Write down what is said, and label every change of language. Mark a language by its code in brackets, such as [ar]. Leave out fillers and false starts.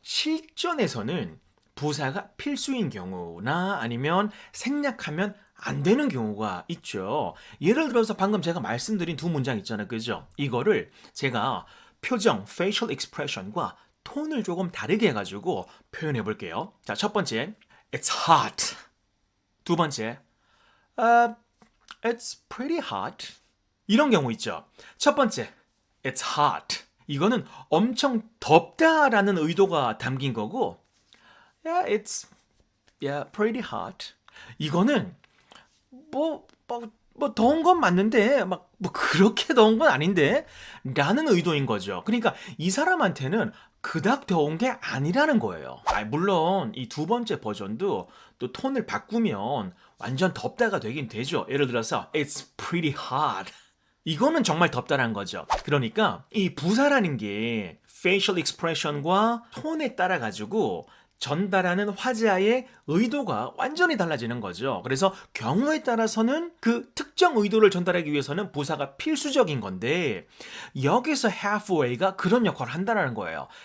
[ko] 실전에서는 부사가 필수인 경우나 아니면 생략하면 안 되는 경우가 있죠. 예를 들어서 방금 제가 말씀드린 두 문장 있잖아요. 그죠? 이거를 제가 표정, facial expression과 톤을 조금 다르게 해가지고 표현해 볼게요. 자, 첫 번째, [en] it's hot. [ko] 두 번째, [en] it's pretty hot. [ko] 이런 경우 있죠. 첫 번째, [en] it's hot. [ko] 이거는 엄청 덥다라는 의도가 담긴 거고, [en] it's pretty hot. [ko] 이거는 뭐 더운 건 맞는데 막 뭐 그렇게 더운 건 아닌데 라는 의도인 거죠. 그러니까 이 사람한테는 그닥 더운 게 아니라는 거예요. 물론 이 두 번째 버전도 또 톤을 바꾸면 완전 덥다가 되긴 되죠. 예를 들어서 [en] it's pretty hot. [ko] 이거는 정말 덥다란 거죠. 그러니까 이 부사라는 게 facial expression과 톤에 따라 가지고 전달하는 화자의 의도가 완전히 달라지는 거죠. 그래서 경우에 따라서는 그 특정 의도를 전달하기 위해서는 부사가 필수적인 건데 여기서 halfway가 그런 역할을 한다는 거예요.